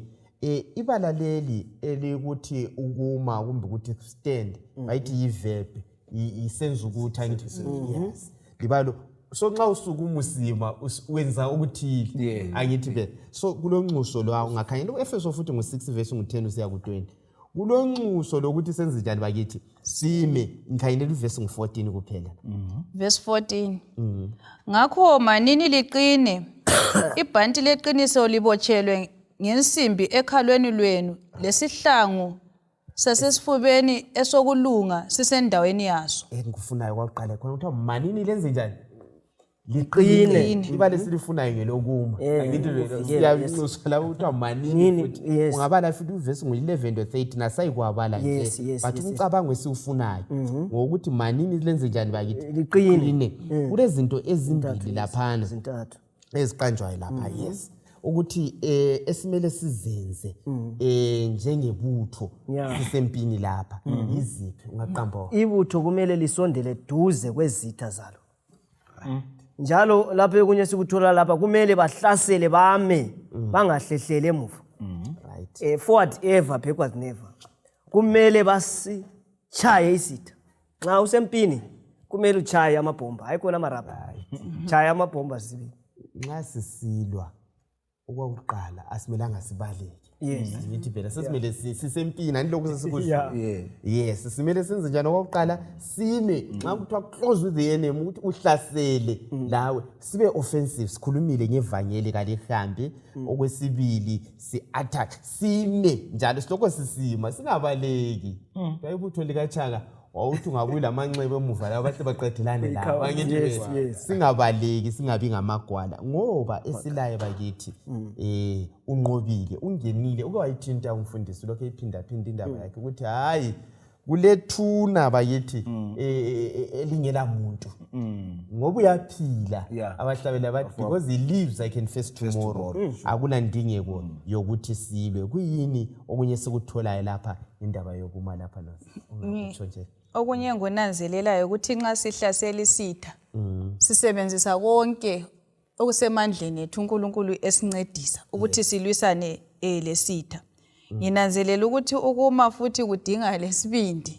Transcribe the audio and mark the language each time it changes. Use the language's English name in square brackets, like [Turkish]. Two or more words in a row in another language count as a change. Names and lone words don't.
[North Ndebele] Ibala leli elikuthi ukuma kumbe ukuthi stand bayithi yi-verb isenza ukuthi angithi yes. Libalo so nxa usukuma usima wenza ukuthile angithi ke so kulonxuso lo ungakhangela uEfeso futhi ngo6 verse ngo10 usiya ku20 kulonxuso lokuthi senze njani bakithi sime ngikhangela uverse ngo14 kuphela Verse 14 ngakho manini liqine ibhanti leqiniso libotshelwe ngensimbi ekhalweni lwenu lesihlangu sasesifubeni esokulunga sisendaweni yaso. Ngikufunayo kwaqala khona ukuthi manini lenze njani liqine ibale silifunayo ngelokuma angithi siyabuswa la ukuthi manini futhi ungabala futhi uverse ngo11 to 30 nasayikwabala nje but umcabango esiufunayo ngokuthi manini lenze njani bakithi liqine kulezinto ezimbili laphana zintathu eziqanjwayo lapha yes ukuthi esimele sizenze njengebutho sisempini lapha iziphi ungaqamba ibutho kumele lisondele duze kwezitha zalo njalo lapho okunye sikuthola lapha kumele bahlasele bame bangahlehlele emuva right [English] forward ever backward never [North Ndebele] kumele basichaye isitha nxa usempini kumele uchaye amabhomba hayikhona amarabha chaya amabhomba sibili nxa sisilwa okwakuqala asimelanga sibaleke ngithi phela sesimele sisempini andilokhu sesikusho yes simele senze njani okwakuqala sime nxa kuthiwa [English] close with the enemy [North Ndebele] ukuthi uhlasele lawe sibe offensive sikhulumile ngevangeli kalihambi okwesibili si-attack sime njalo silokho sisima singabaleki bayibutho likachanga wawuthi ungabuyi lamanxeba emuva lawo bahle baqedelane lawo bangithi singabaleki singabi ngamagwala ngoba esilaye bakithi unqobile ungenile uke wayithinta umfundisi lokho iphinda indaba yakhe ukuthi hayi kulethuna bakithi elingela muntu ngoba uyaphila abahlabela bathi [English] because he lives I can face tomorrow [North Ndebele] akunandingeko yokuthi sibe kuyini okunye sikutholayo lapha indaba yokuma lapha nje okunye ngonanzelelayo ukuthi nxa sihlasela isitha sisebenzisa konke okusemandleni ethu uNkulunkulu esincedisa ukuthi silwisane lesitha nginanzelela ukuthi ukuma futhi kudinga lesibindi